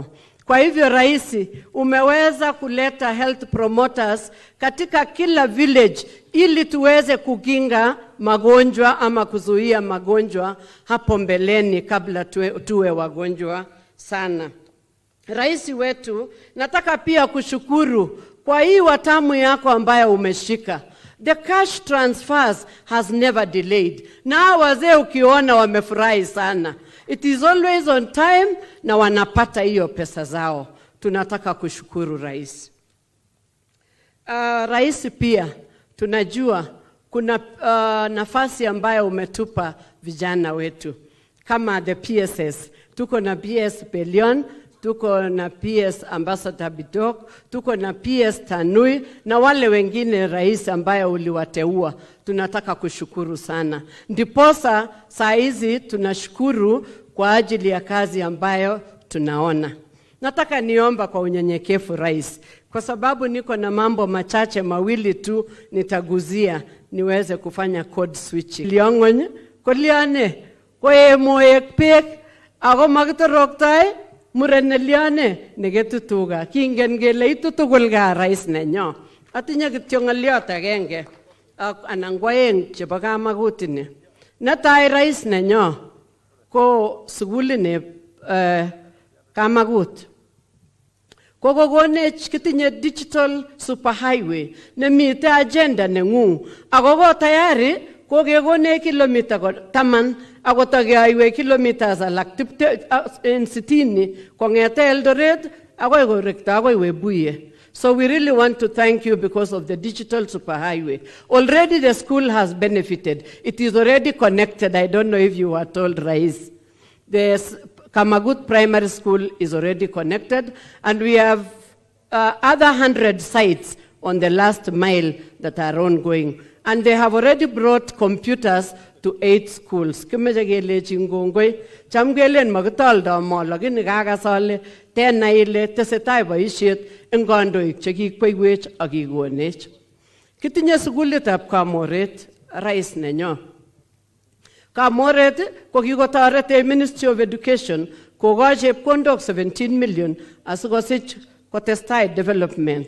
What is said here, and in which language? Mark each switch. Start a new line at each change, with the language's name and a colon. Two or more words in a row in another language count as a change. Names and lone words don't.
Swahili: Kwa hivyo Rais, umeweza kuleta
English: health promoters
Swahili: katika kila village ili tuweze kukinga magonjwa ama kuzuia magonjwa hapo mbeleni kabla tuwe wagonjwa sana. Rais wetu, nataka pia kushukuru kwa hii watamu yako ambayo umeshika.
English: The cash transfers has never delayed.
Swahili: Na wazee ukiona wamefurahi sana.
English: It is always on time
Swahili: na wanapata hiyo pesa zao. Tunataka kushukuru Rais. Rais pia, tunajua kuna nafasi ambayo umetupa vijana wetu. Kama
English: the PSS,
Swahili: tuko na PS Pelion, tuko na PS Ambassador Bidok, tuko na PS Tanui na wale wengine Rais ambayo uliwateua. Tunataka kushukuru sana. Ndiposa saa hizi tunashukuru kwa ajili ya kazi ambayo tunaona. Nataka niomba kwa unyenyekevu Rais, kwa sababu niko na mambo machache mawili tu nitaguzia niweze kufanya
English: code switching.
Kalenjin: Liong'ony, koliane, koe moek beek ako makitoroktai muren nelione neketu tuga. Kingen kele itu tugul kaa rais nenyo. Atinye kityo ng'oliot agenge anan ko aeng chebo Kamagut ini. Netai rais nenyo ko sugulini Kamagut. Kokokonech kitinye
English: digital superhighway
Kalenjin: nemite agenda nengung. Ako ko tayari kokekone kilomita 10 ako takeyoiwe kilometers alak 60 kong'ete Eldoret akoi korekto akoi Webuye.
English: So we really want to thank you because of the digital superhighway. Already the school has benefited. It is already connected. I don't know if you were told, Rais. The Kamagut Primary School is already connected, and we have other 100 sites on the last mile that are ongoing. And they have already brought computers to 8 schools.
Kalenjin: Kimeche kelechi ngongoi, cham kelen makitoldo mo, lakini kakasole tena ile tesetai boisiet eng kandoik chekikweiwech ak kikonech. Kitinye sukulitab Kamoret, rais nenyo. Kamoret ko kikotoret Ministry of Education kokoch chepkondok 17 million asikosich kotestai development.